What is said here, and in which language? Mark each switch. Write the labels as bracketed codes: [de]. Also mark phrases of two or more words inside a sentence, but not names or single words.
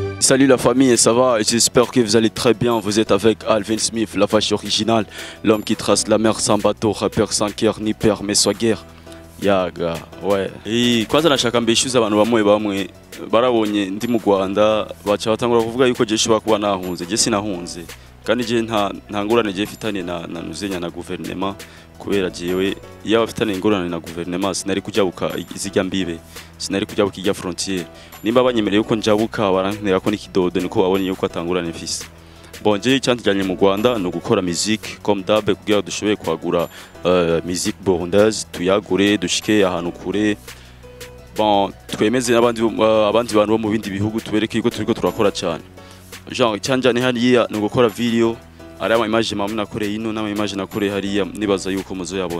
[fr] salut la famille, ça va? J'espère que vous allez très bien. Vous êtes avec Alvin Smith, la vache originale, l'homme qui trace la mer sans bateau, rappeur sans cœur ni père mais soit guerre. Yaga, ouais. [rn] Kwanza nashaka mbeshuza abantu bamwe barabonye ndi mu Rwanda baca batangura kuvuga yuko je shobora kuba nahunze. Je sinahunze. Kandi je nta ngorane je fitanye na nuzenya na gouvernement kubera jewe iyo bafitanye ingorane na gouvernement sinari kujabuka izijya mbibe. Sinari kujabuka ijya frontière. Nimba banyemereye yuko njabuka barantera ko n'ikidodo niko babonye yuko atangurane mfise. Bon, je cyantijanye mu Rwanda no gukora musique [fr] comme d'hab [rn] kugira dushoboye kwagura [fr] musique burundaise [rn] tuyagure dushike ahantu kure. Bon, twemeze abandi bantu bo mu bindi bihugu tubereke yuko turiko turakora cyane. Genre cyanjane hariya no gukora video ari ama image mamwe nakoreye ino n'ama image nakoreye hariya nibaza yuko muzoyabona.